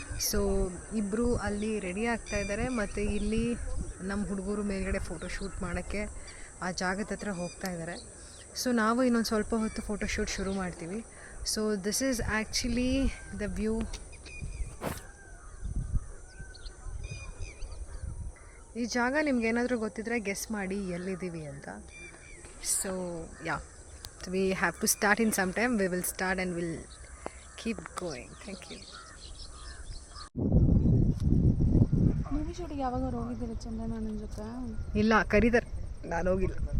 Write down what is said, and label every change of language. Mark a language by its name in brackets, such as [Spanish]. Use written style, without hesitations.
[Kannada] So ಇಬ್ಬರು ಅಲ್ಲಿ ready ಆಗ್ತಾ ಇದ್ದಾರೆ, ಮತ್ತು ಇಲ್ಲಿ ನಮ್ಮ ಹುಡುಗರು ಮೇಲ್ಗಡೆ ಫೋಟೋ ಶೂಟ್ ಮಾಡೋಕ್ಕೆ ಆ ಜಾಗದ ಹತ್ರ ಹೋಗ್ತಾ ಇದ್ದಾರೆ. ಸೊ ನಾವು ಇನ್ನೊಂದು ಸ್ವಲ್ಪ ಹೊತ್ತು ಫೋಟೋ ಶೂಟ್ ಶುರು ಮಾಡ್ತೀವಿ. So [English] This is actually the view. [Kannada] ಈ ಜಾಗ ನಿಮ್ಗೆ ಏನಾದರೂ ಗೊತ್ತಿದ್ರೆ ಗೆಸ್ ಮಾಡಿ ಎಲ್ಲಿದ್ದೀವಿ ಅಂತ. [English] So yeah, we have to start in some time. We will start and we'll keep going. Thank you. [Kannada] Movie ಶೂಟಿಗೆ ಯಾವಾಗ ಹೋಗಿದ್ದೀರಿ ಚಂದನ ನನ್ನ ಜೊತೆ? ಇಲ್ಲ, ಕರೀತಾರೆ, ನಾನು ಹೋಗಿಲ್ಲ.